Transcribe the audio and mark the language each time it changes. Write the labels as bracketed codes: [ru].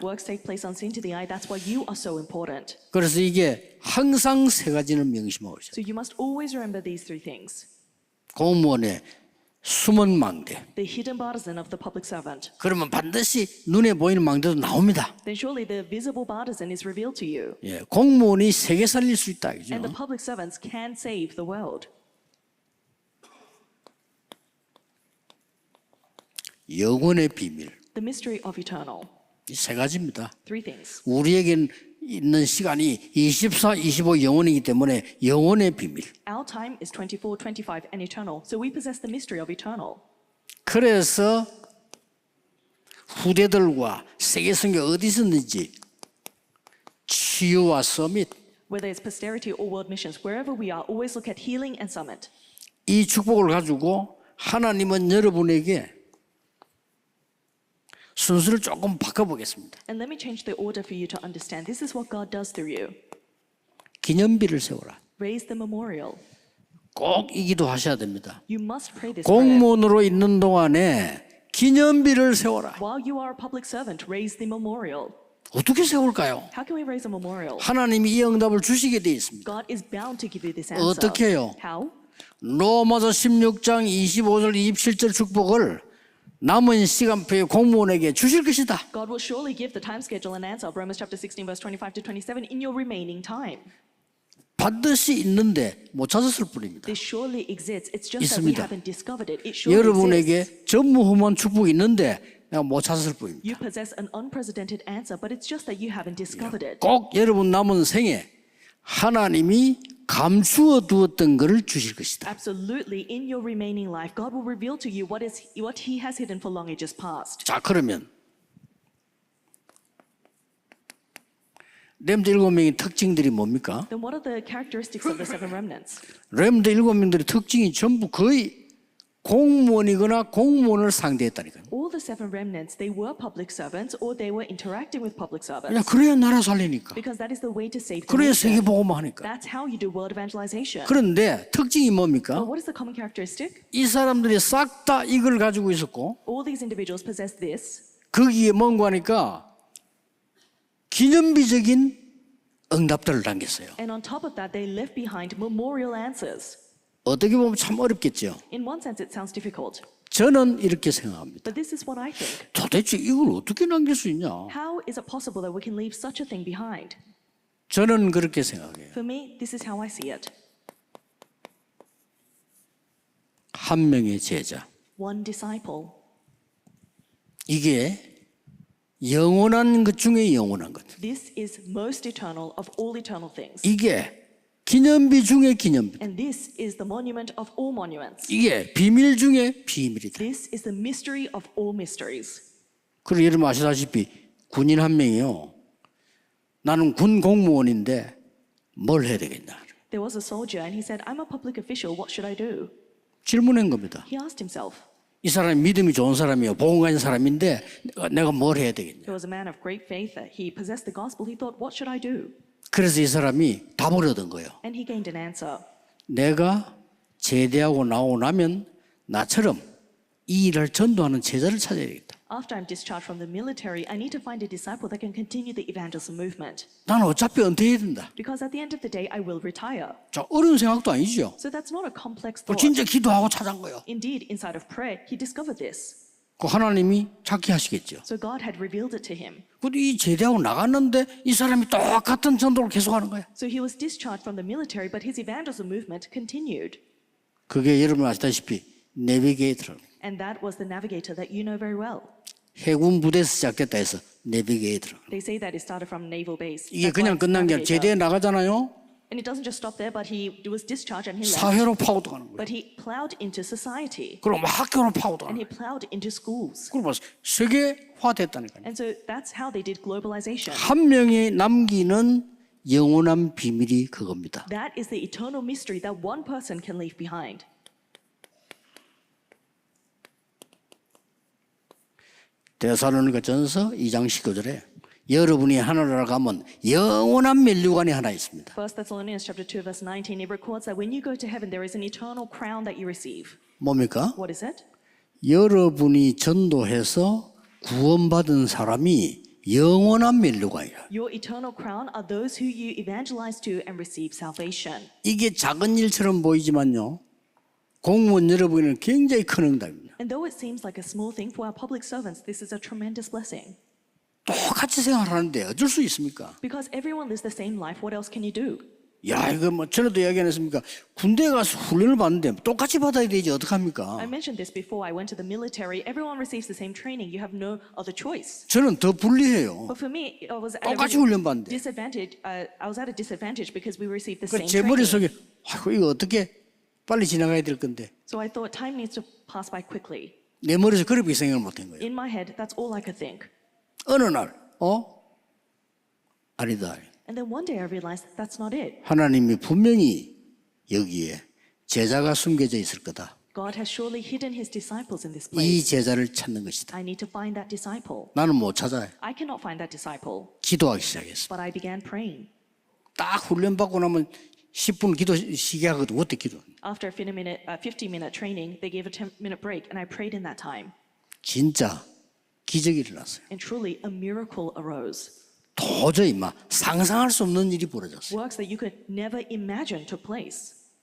[en] Works take place unseen to the eye. That's why you are so important. [ko] 그래서 이게 항상 세 가지를 명심하고 있어요. [en] So you must always remember these three things. [ko] 공무원의 숨은 망대. [en] The hidden partisan of the public servant. [ko] 그러면 반드시 눈에 보이는 망대도 나옵니다. [en] Then surely the visible partisan is revealed to you. [ko] 예, 공무원이 세계 살릴 수 있다. 그죠? [en] And the public servants can save the world. [ko] 영혼의 비밀. [en] The mystery of eternal. [ko] 이 세 가지입니다. [en] Three things. [ko] 우리에겐 있는 시간이 24, 25 영혼이기 때문에 영혼의 비밀. [en] Our time is 24, 25, and eternal. So we possess the mystery of eternal. [ko] 그래서 후대들과 세계 선교 어디 있었는지 치유와 서밋 [en] Whether it's posterity or world missions, wherever we are, always look at healing and summit. [ko] 이 축복을 가지고 하나님은 여러분에게 순서를 조금 바꿔보겠습니다. [en] And let me change the order for you to understand. This is what God does through you. [ko] 기념비를 세워라. [en] Raise the memorial. [ko] 꼭 이 기도 하셔야 됩니다. [en] You must pray this prayer. [ko] 공무원으로 있는 동안에 기념비를 세워라. [en] While you are a public servant, raise the memorial. [ko] 어떻게 세울까요? [en] How can we raise a memorial? [ko] 하나님이 이 응답을 주시게 돼 있습니다. [en] God is bound to give you this answer. [ko] 어떻게 해요? [en] How? [ko] 로마서 16장 25절 27절 축복을 남은 시간표에 공무원에게 주실 것이다. [en] God will surely give the time schedule and answer of Romans chapter 16 verse 25 to 27 in your remaining time. [ko] 반드시 있는데 못 찾았을 뿐입니다. [en] This surely exists. It's just that we [ko] 있습니다. [en] haven't discovered it. It surely exists. [ko] 여러분에게 전무후무한 축복이 있는데 내가 못 찾았을 뿐입니다. [en] You possess an unprecedented answer, but it's just that you haven't discovered it. [ko] 꼭 여러분 남은 생에 하나님이 감추어 두었던 것을 주실 것이다. [en] Absolutely, in your remaining life, God will reveal to you what He has hidden for long ages past. [ko] 자, 그러면 렘드 7명의 특징들이 뭡니까? [en] Then what are the characteristics of the seven remnants? [ko] 렘드 7명들의 특징이 전부 거의 공무원이거나 공무원을 상대했다니까요. [en] All the seven remnants, they were public servants or they were interacting with public [ko] 그냥 [en] servants. [ko] 그래야 나라 살리니까. [en] Because that is the way to save the [ko] 그래야 [en] nation. [ko] 세계복음화 하니까. [en] That's how you do world evangelization. [ko] 그런데 특징이 [en] But [ko] 뭡니까? [en] what is the common characteristic? [ko] 이 사람들이 싹 다 이걸 가지고 있었고 [en] All these individuals possess this. [ko] 거기에 뭔가 하니까 기념비적인 응답들을 남겼어요. [en] And on top of that, they left behind memorial answers. [ko] 어떻게 보면 참 어렵겠죠. [en] In one sense, it sounds difficult. [ko] 저는 이렇게 생각합니다. [en] But this is what I think. [ko] 도대체 이걸 어떻게 남길 수 있냐? [en] How is it possible that we can leave such a thing behind? [ko] 저는 그렇게 생각해요. [en] For me, this is how I see it. [ko] 한 명의 제자. [en] One disciple. [ko] 이게 영원한 것 중에 영원한 것. [en] This is most eternal of all eternal things. [ko] 이게 기념비 중에 기념비. [en] And this is the monument of all monuments. [ko] 이게 비밀 중에 비밀이다. [en] This is the mystery of all mysteries. [ko] 그리고 여러분 아시다시피 군인 한 명이요. 나는 군 공무원인데 뭘 해야 되겠냐. [en] There was a soldier and he said, I'm a public official, what should I do? [ko] 질문한 겁니다. [en] He asked himself. [ko] 이 사람이 믿음이 좋은 사람이요. 복음 가진 사람인데 내가 뭘 해야 되겠냐. [en] There was a man of great faith that he possessed the gospel. He thought, what should I do? [ko] 그래서 이 사람이 답을 얻은 거예요. [en] And he gained an answer. [ko] 내가 제대하고 나오고 나면 나처럼 이 일을 전도하는 제자를 찾아야겠다. [en] After I'm discharged from the military, I need to find a disciple that can continue the evangelism movement. [ko] 나는 어차피 은퇴해야 된다. [en] Because at the end of the day, I will retire. [ko] 자, 어려운 생각도 아니죠. [en] So that's not a complex [ko] 뭐 [en] thought. [ko] 진짜 기도하고 찾은 거예요. [en] Indeed, inside of prayer, he discovered this. [ko] 그 하나님이 찾게 하시겠죠. [en] So God had revealed it to him. [ko] 근데 이 제대하고 나갔는데 이 사람이 똑같은 전도를 계속하는 거예요. [en] So he was discharged from the military, but his evangelism movement continued. [ko] 그게 여러분 아시다시피 내비게이터. [en] And that was the navigator that you know very well. [ko] 해군 부대에서 시작됐다 해서 내비게이터. [en] They say that it started from naval base. [ko] 이게 [en] That's why [ko] 그냥 [en] it's [ko] 끝난 게 아니라 제대에 나가잖아요. [en] And it doesn't just stop there, but he was discharged and he left. [ko] 사회로 파고들어가는 거예요. [en] But he plowed into society. [ko] 그리고 막 학교로 [en] And [ko] 파고들어가는 [en] he [ko] 거예요. [en] plowed into schools. [ko] 그리고 세계화됐다니까요. [en] And so that's how they did globalization. [ko] 한 명이 남기는 영원한 비밀이 그겁니다. [en] That is the eternal mystery that one person can leave behind. [ko] 데살로니가 전서 2장 19절에 여러분이 하늘나라 가면 영원한 면류관이 하나 있습니다. [en] 1 Thessalonians chapter 2 verse 19 it records that when you go to heaven there is an eternal crown that you receive. [ko] 뭡니까? [en] What is it? [ko] 여러분이 전도해서 구원받은 사람이 영원한 면류관이라. [en] Your eternal crown are those who you evangelize to and receive salvation. [ko] 이게 작은 일처럼 보이지만요. 공무원 여러분에는 굉장히 큰 응답입니다. [en] And though it seems like a small thing for our public servants, this is a tremendous blessing. [ko] 똑같이 생활하는데 어쩔 수 있습니까? [en] Because everyone lives the same life, what else can you do? [ko] 야, 이거 뭐 전에도 이야기 안 했습니까? 군대 가서 훈련을 받는데 똑같이 받아야 되지 어떡합니까? [en] I mentioned this before. I went to the military. Everyone receives the same training. You have no other choice. [ko] 저는 더 불리해요. [en] But for me, I was at [ko] 똑같이 [en] a [ko] 훈련 받는데. [en] disadvantage. I was at a disadvantage because we received the [ko] 그 [en] same [ko] 제 [en] training. [ko] 머릿속에 아이고 이거 어떻게 빨리 지나가야 될 건데 [en] So I thought time needs to pass by quickly. [ko] 내 머리에서 그렇게 생각을 못한 거예요. [en] In my head, that's all I could think. [ko] 어느 날, 아니다. [en] And then one day I realized that's not it. [ko] 하나님이 분명히 여기에 제자가 숨겨져 있을 거다. [en] God has surely hidden his disciples in this [ko] 이 [en] place. [ko] 제자를 찾는 것이다. [en] I need to find that disciple. [ko] 나는 못 찾아요. [en] I cannot find that disciple, [ko] 기도하기 시작했어. [en] but I began praying. [ko] 딱 훈련받고 나면 10분 기도 시기하거든. 어떻게 기도? [en] After a 50-minute training, they gave a 10-minute break, and I prayed in that time. [ko] 진짜 기적이 일어났어요. [en] And truly, a miracle arose. [ko] 도저히 막 상상할 수 없는 일이 벌어졌어요. [en] Works that you could never imagine took place.